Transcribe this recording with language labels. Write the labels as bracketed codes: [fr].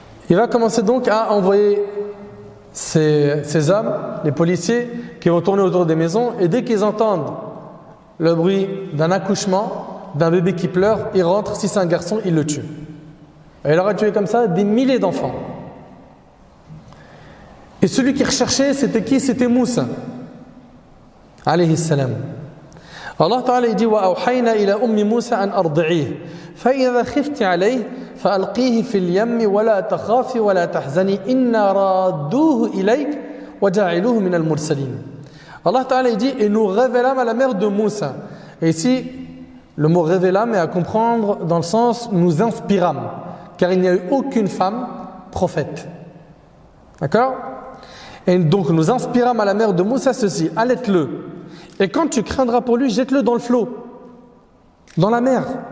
[fr] Il va commencer donc à envoyer ces hommes, les policiers, qui vont tourner autour des maisons, et dès qu'ils entendent le bruit d'un accouchement, d'un bébé qui pleure, ils rentrent. Si c'est un garçon, ils le tuent. Et il aura tué comme ça des milliers d'enfants. Et celui qui recherchait, c'était qui? C'était Moussa alayhi salam. [ar] Allah Ta'ala dit: وَأَوْحَيْنَا إِلَى أُمِّ مُوسَى أَنْ أَرْضِعِيهِ فَإِذَا خِفْتِ عَلَيْهِ فَأَلْقِيهِ فِي الْيَمِّ وَلَا تَخَافِ وَلَا تَحْزَنِي إِنَّا رَادُّوهُ إِلَيْكَ وَجَعِلُوهُ مِنَ الْمُرْسَلِينَ. [fr] Allah Ta'ala dit: et nous révélâmes à la mère de Moussa. Et ici, le mot révélâmes est à comprendre dans le sens nous inspirâmes, car il n'y a eu aucune femme prophète. D'accord? Et donc nous inspirâmes à la mère de Moussa ceci: allaite-le. Et quand tu craindras pour lui, jette-le dans le flot, dans la mer.